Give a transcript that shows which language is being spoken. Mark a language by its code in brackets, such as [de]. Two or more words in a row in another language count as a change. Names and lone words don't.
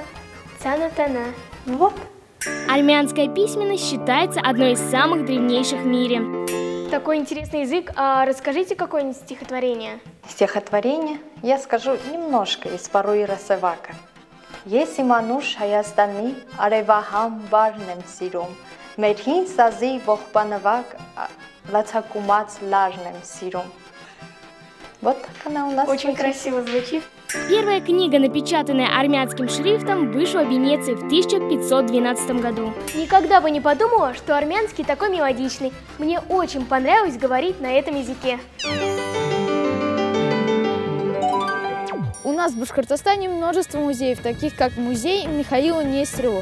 [ru] Цанатана. Вот. Армянская письменность считается одной из самых древнейших в мире. Такой интересный язык. А расскажите какое-нибудь стихотворение. Стихотворение я скажу немножко из Фаруира Севака. [hy] Если мануш Հայաստանի արևահամ բարն եմ սիրում, մեր հին սազի ողբանվակ լացակումած լարն եմ սիրում. [ru] Вот так она у нас. Очень красиво звучит. Первая книга, напечатанная армянским шрифтом, вышла в Венеции в 1512 году. Никогда бы не подумала, что армянский такой мелодичный. Мне очень понравилось говорить на этом языке. У нас в Башкортостане множество музеев, таких как музей Михаила Нестерова.